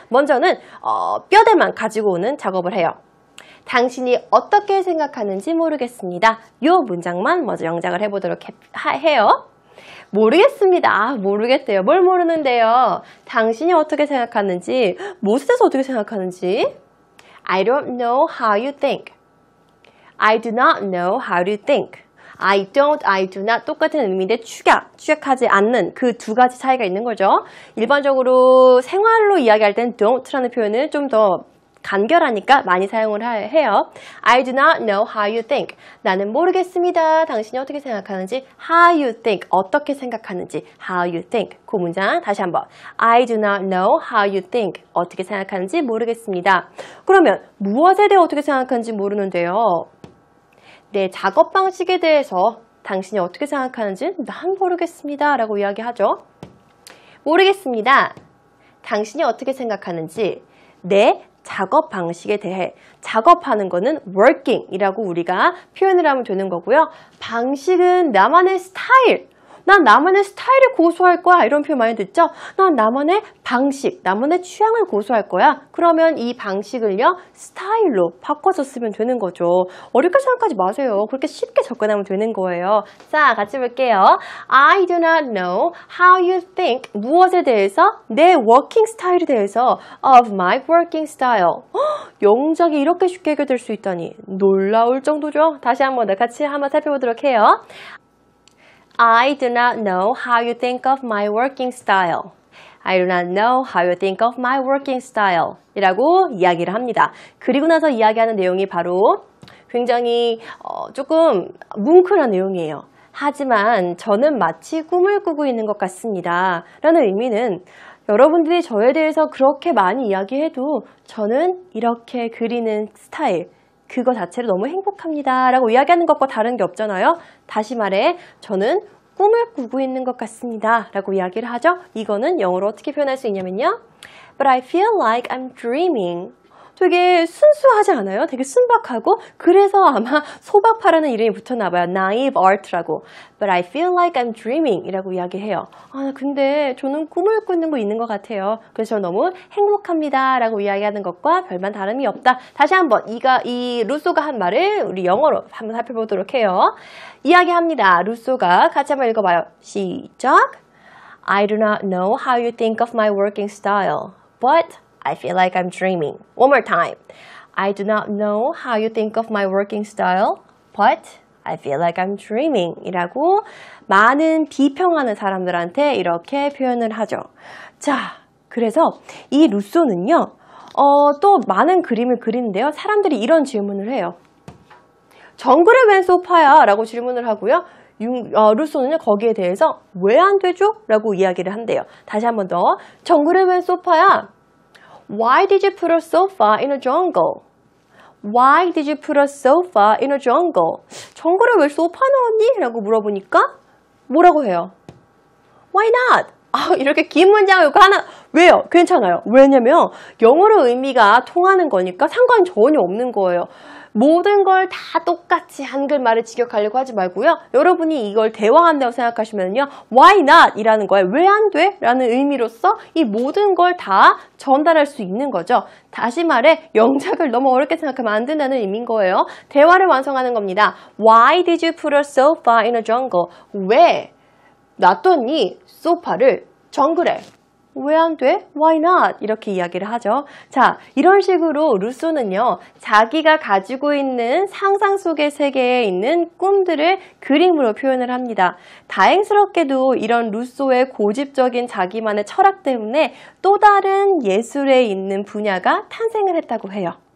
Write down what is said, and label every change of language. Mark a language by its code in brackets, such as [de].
[ko] 먼저는 뼈대만 가지고 오는 작업을 해요. 당신이 어떻게 생각하는지 모르겠습니다. 이 문장만 먼저 영작을 해보도록 해요. 모르겠습니다. 모르겠대요. 뭘 모르는데요? 당신이 어떻게 생각하는지, 무엇에 대해서 어떻게 생각하는지. [en] I don't know how you think. I do not know how you think. [ko] I don't, I do not 똑같은 의미인데 축약하지 않는 그 두 가지 차이가 있는 거죠. 일반적으로 생활로 이야기할 땐 don't라는 표현을 좀 더 간결하니까 많이 사용을 해요. [en] I do not know how you think. [ko] 나는 모르겠습니다. 당신이 어떻게 생각하는지. [en] How you think. [ko] 어떻게 생각하는지. How you think. 그 문장 다시 한번. [en] I do not know how you think. [ko] 어떻게 생각하는지 모르겠습니다. 그러면 무엇에 대해 어떻게 생각하는지 모르는데요. 내 작업 방식에 대해서 당신이 어떻게 생각하는지 난 모르겠습니다. 라고 이야기하죠. 모르겠습니다. 당신이 어떻게 생각하는지 내 작업 방식에 대해 작업하는 거는 working 이라고 우리가 표현을 하면 되는 거고요. 방식은 나만의 스타일. 난 나만의 스타일을 고수할 거야. 이런 표현 많이 듣죠? 난 나만의 방식, 나만의 취향을 고수할 거야. 그러면 이 방식을요, 스타일로 바꿔서 쓰면 되는 거죠. 어렵게 생각하지 마세요. 그렇게 쉽게 접근하면 되는 거예요. 자, 같이 볼게요. [en] I do not know how you think. [ko] 무엇에 대해서? 내 working 스타일에 대해서 [en] of my working style. [ko] 영작이 이렇게 쉽게 해결될 수 있다니 놀라울 정도죠. 다시 한번 같이 한번 살펴보도록 해요. [en] I do not know how you think of my working style. I do not know how you think of my working style. [ko] 이라고 이야기를 합니다. 그리고 나서 이야기하는 내용이 바로 굉장히 조금 뭉클한 내용이에요. 하지만 저는 마치 꿈을 꾸고 있는 것 같습니다. 라는 의미는 여러분들이 저에 대해서 그렇게 많이 이야기해도 저는 이렇게 그리는 스타일, 그거 자체로 너무 행복합니다. 라고 이야기하는 것과 다른 게 없잖아요. 다시 말해, 저는 꿈을 꾸고 있는 것 같습니다. 라고 이야기를 하죠. 이거는 영어로 어떻게 표현할 수 있냐면요. [en] But I feel like I'm dreaming. [ko] 되게 순수하지 않아요? 되게 순박하고 그래서 아마 소박파라는 이름이 붙었나 봐요. [en] Naive art라고. But I feel like I'm dreaming [ko] 이라고 이야기해요. 근데 저는 꿈을 꾸는 거 있는 것 같아요. 그래서 저는 너무 행복합니다 라고 이야기하는 것과 별반 다름이 없다. 다시 한번 이 루소가 한 말을 우리 영어로 한번 살펴보도록 해요. 이야기합니다. 루소가 같이 한번 읽어봐요. 시작. [en] I do not know how you think of my working style, but I feel like I'm dreaming. One more time. I do not know how you think of my working style, but I feel like I'm dreaming. [ko] 이라고 많은 비평하는 사람들한테 이렇게 표현을 하죠. 자, 그래서 이 루소는요, 또 많은 그림을 그리는데요. 사람들이 이런 질문을 해요. 정글의 웬 소파야? 라고 질문을 하고요. 루소는 거기에 대해서 왜 안 되죠? 라고 이야기를 한대요. 다시 한 번 더. 정글의 웬 소파야? [en] Why did you put a sofa in a jungle? Why did you put a sofa in a jungle? [ko] 정글에 왜 소파 넣었니? 라고 물어보니까 뭐라고 해요? [en] Why not? [ko] 이렇게 긴 문장을 이거 하나 왜요? 괜찮아요. 왜냐면 영어로 의미가 통하는 거니까 상관이 전혀 없는 거예요. 모든 걸 다 똑같이 한글말을 직역하려고 하지 말고요. 여러분이 이걸 대화한다고 생각하시면요. [en] Why not? [ko] 이라는 거에 왜 안 돼? 라는 의미로서 이 모든 걸 다 전달할 수 있는 거죠. 다시 말해 영작을 너무 어렵게 생각하면 안 된다는 의미인 거예요. 대화를 완성하는 겁니다. [en] Why did you put a sofa in a jungle? [ko] 왜 놨더니 소파를 정글에 왜 안 돼? [en] Why not? [ko] 이렇게 이야기를 하죠. 자, 이런 식으로 루소는요, 자기가 가지고 있는 상상 속의 세계에 있는 꿈들을 그림으로 표현을 합니다. 다행스럽게도 이런 루소의 고집적인 자기만의 철학 때문에 또 다른 예술에 있는 분야가 탄생을 했다고 해요.